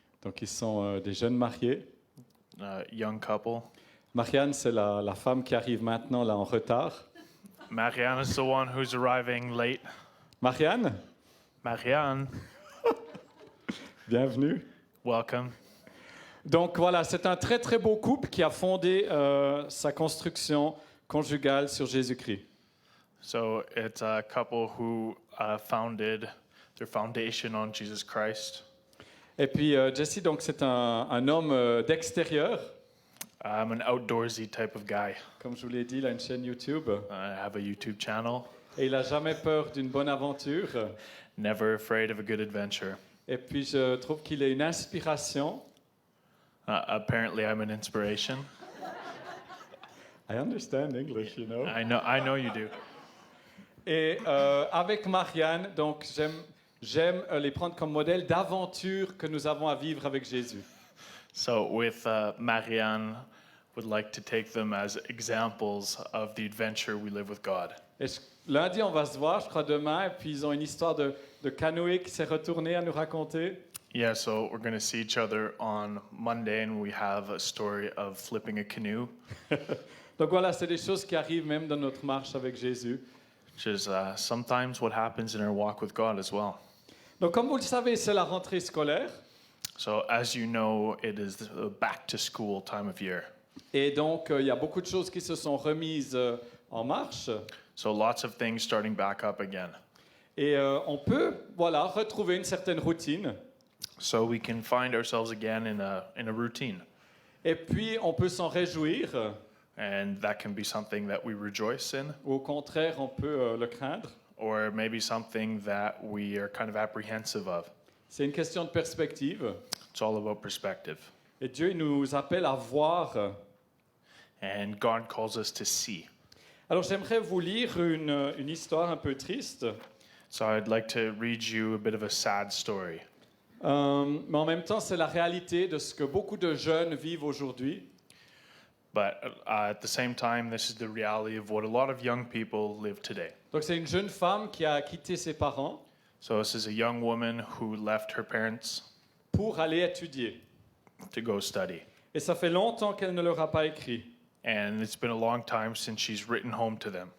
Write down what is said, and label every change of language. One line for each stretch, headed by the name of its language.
French: donc ils sont des jeunes mariés.
English: young couple.
French: Marianne, c'est la femme qui arrive maintenant là en retard.
English: Marianne is the one who's arriving late. Marianne, Marianne,
French: bienvenue.
English: welcome.
French: Donc voilà, c'est un très très beau couple qui a fondé sa construction conjugale sur Jésus-Christ.
English: So it's a couple who founded their foundation on Jesus Christ.
French: Et puis Jesse, donc c'est un homme d'extérieur.
English: I'm an outdoorsy type of guy.
French: Comme je vous l'ai dit, il a une chaîne YouTube.
English: I have a YouTube channel.
French: Et il n'a jamais peur d'une bonne aventure.
English: Never afraid of a good adventure.
French: Et puis je trouve qu'il est une inspiration.
English: Apparently, I'm an inspiration. I understand English, you know. I know you do.
French: Et avec Marianne, donc j'aime les prendre comme modèle d'aventure que nous avons à vivre avec Jésus.
English: So with Marianne, would like to take them as examples of the adventure we live with God.
French: Et lundi, on va se voir, je crois, demain. Et puis ils ont une histoire de canoë qui s'est retournée à nous raconter.
English: Yeah, so we're going to see each other on Monday, and we have a story of flipping a canoe,
French: Donc voilà, c'est des choses qui arrivent même dans notre marche avec Jésus.
English: which is sometimes what happens in our walk with God as well.
French: Donc comme vous le savez, c'est la rentrée scolaire.
English: So as you know, it is the back-to-school time of year.
French: Et donc, il y a beaucoup de choses qui se sont remises en marche.
English: So lots of things starting back up again.
French: Et on peut, voilà, retrouver une certaine routine.
English: So we can find ourselves again in a routine.
French: Et puis, on peut s'en réjouir.
English: And that can be something that we rejoice in,
French: Ou au contraire, on peut le craindre.
English: or maybe something that we are kind of apprehensive of.
French: C'est une question de perspective.
English: It's all about perspective.
French: Et Dieu il nous appelle à voir.
English: And God calls us to see.
French: Alors, j'aimerais vous lire une histoire un peu triste.
English: So I'd like to read you a bit of a sad story.
French: Mais en même temps, c'est la réalité de ce que beaucoup de jeunes vivent aujourd'hui.
English: But at the same time, this is the reality of what a lot of young people live today.
French: Donc, c'est une jeune femme qui a quitté ses parents
English: So this is a young woman who left her parents
French: pour aller étudier.
English: to go study.
French: Et ça fait longtemps qu'elle ne leur a pas écrit.
English: And it's been a long time since she's written home to them.